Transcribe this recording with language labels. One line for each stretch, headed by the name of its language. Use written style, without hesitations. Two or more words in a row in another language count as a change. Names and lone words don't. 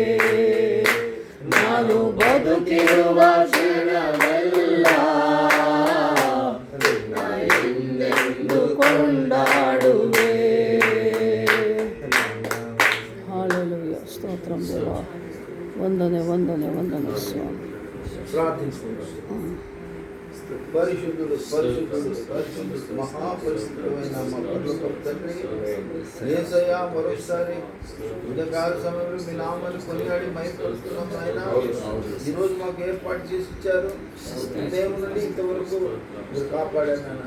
Kannada: ನಾನು ಬದುಕಿರುವ ಕ್ಷಣವೆಲ್ಲ ನಿನ್ನ ಎಂದೆಂದು ಕೊಂಡಾಡುವೆ. ಹಾಲೆಲೂಯಾ. ಸ್ತೋತ್ರಂ ದೇವಾ. ವಂದನೆ ವಂದನೆ ವಂದನೆ ಸ್ವಾಮಿ.
Telugu: పరిశుద్ధుడు పరిశుద్ధుడు పరిశుద్ధుడు మహాపరిశుద్ధమైన మా పరలోక తండ్రి, యేసయ్యా మరోసారి ఉదయకాల సమయంలో మీ నామాన్ని కొనియాడి మైపరుస్తున్నాం నాయన. ఈరోజు మాకు ఏర్పాటు చేసి ఇచ్చారు. ఉదయం నుండి ఇంతవరకు మీరు కాపాడారు నాయన.